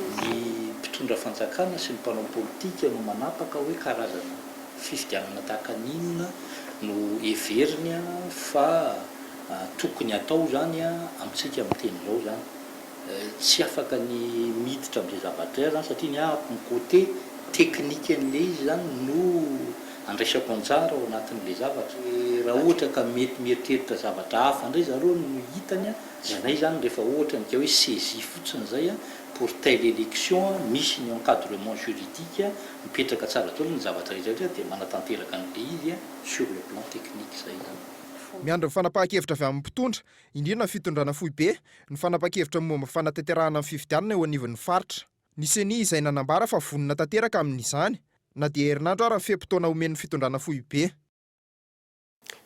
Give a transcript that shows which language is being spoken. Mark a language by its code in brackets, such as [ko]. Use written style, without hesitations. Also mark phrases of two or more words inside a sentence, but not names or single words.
[mg] Ny mpitondra fanjakana sy ny mpanao politika no manapaka hoe karazana fifidianana tahaka n'inona no everiny fa tokony atao zany amintsika amin'ny teny izao zany tsy afaka ny miditra amin'izay zavatra zany satria ny amin'ny côté teknika an'le izy zany no andraisako anjara ao anatin'le zavatra. Raha ohatra ka mety mieritreritra zavatra hafa indray zareo no hitany zanay zany rehefa ohatra nika hoe saisie fotsiny zay [fr] pour telle élection [mg] misy ny encadrement juridique mipetraka tsara tolo ny zavatra rehetra dia manatanteraka an'le izy [fr] sur le plan technique [mg] zay zany. Miandry ny fanapahan-kevitra avy amin'ny mpitondra indrindra ny fitondrana fohy be ny fanapahan-kevitra momba fanatanterahana amin'ny fifidianana eo anivon'ny faritra. Ny seni izay nanambara fa vonona tanteraka amin'izany na dia herinandro ary ny feim-potoana omen'ny fitondrana fohy be.